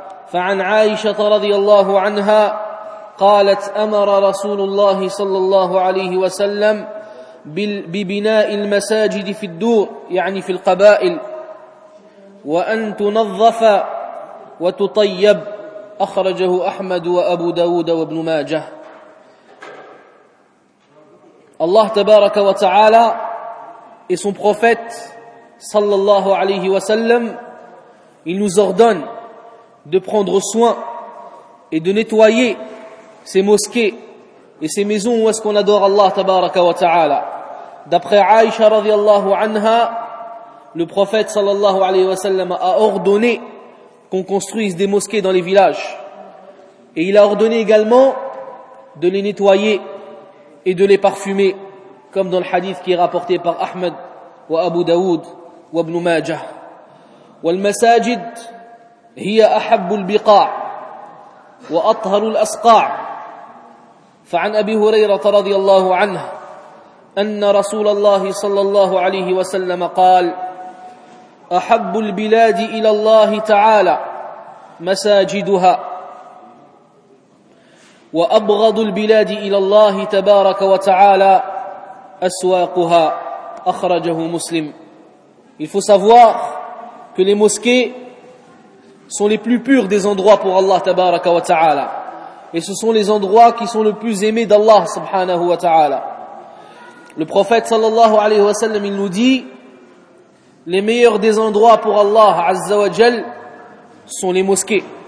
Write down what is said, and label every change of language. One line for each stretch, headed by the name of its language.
Arabic: Fa'an 'Aisha radhiyallahu 'anha قالت: أمر رسول الله صلى الله عليه وسلم ببناء المساجد في الدور، يعني في القبائل، وأن تنظف وتطيب. أخرجه أحمد وأبو داود وابن ماجه. الله تبارك وتعالى
French: et son prophète صلى الله عليه وسلم, il nous ordonne de prendre soin et de nettoyer ces mosquées et ces maisons où est-ce qu'on adore Allah tabaraka wa ta'ala. D'après Aïcha radiallahu anha, le prophète sallallahu alayhi wa sallam a ordonné qu'on construise des mosquées dans les villages. Et il a ordonné également de les nettoyer et de les parfumer, comme dans le hadith qui est rapporté par Ahmed wa Abu Daoud wa Ibn Majah.
Arabic: Wal masajid hiya ahabbul biqa' وأطهر الأسقاع. فعن أبي هريرة رضي الله عنه أن رسول الله صلى الله عليه وسلم قال: أحب البلاد إلى الله تعالى مساجدها، وأبغض البلاد إلى الله تبارك وتعالى أسواقها. أخرجه مسلم.
French: Il faut savoir que les mosquées sont les plus purs des endroits pour Allah tabaraka wa ta'ala. Et ce sont les endroits qui sont le plus aimés d'Allah subhanahu wa ta'ala. Le prophète sallallahu alayhi wa sallam, il nous dit, les meilleurs des endroits pour Allah azza wa jal sont les mosquées.